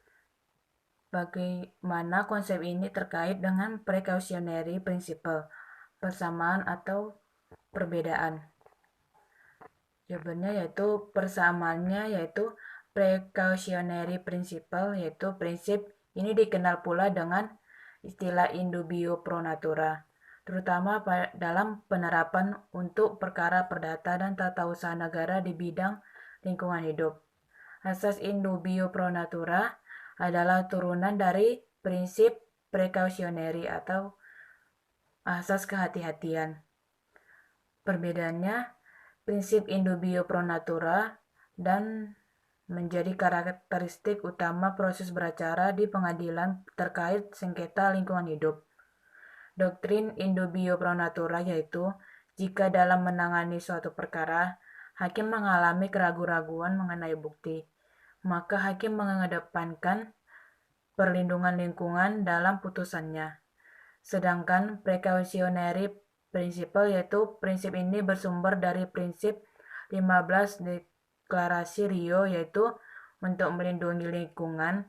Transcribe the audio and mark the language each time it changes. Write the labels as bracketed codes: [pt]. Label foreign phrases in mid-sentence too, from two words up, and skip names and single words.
[id] Bagaimana konsep ini terkait dengan [en] precautionary principle, [id] persamaan atau perbedaan? Jawabannya yaitu persamaannya yaitu [en] precautionary principle, [id] yaitu prinsip ini dikenal pula dengan istilah [la] indubio pro natura, [id] terutama dalam penerapan untuk perkara perdata dan tata usaha negara di bidang lingkungan hidup. Asas [la] indubio pro natura [id] adalah turunan dari prinsip precautionary atau asas kehati-hatian. Perbedaannya, prinsip [la] indubio pro natura [id] dan menjadi karakteristik utama proses beracara di pengadilan terkait sengketa lingkungan hidup. Doktrin [la] indubio pro natura [id] yaitu jika dalam menangani suatu perkara, hakim mengalami keraguan-raguan mengenai bukti, maka hakim mengedepankan perlindungan lingkungan dalam putusannya. Sedangkan [en] precautionary principle [id] yaitu prinsip ini bersumber dari prinsip 15 Deklarasi Rio yaitu untuk melindungi lingkungan.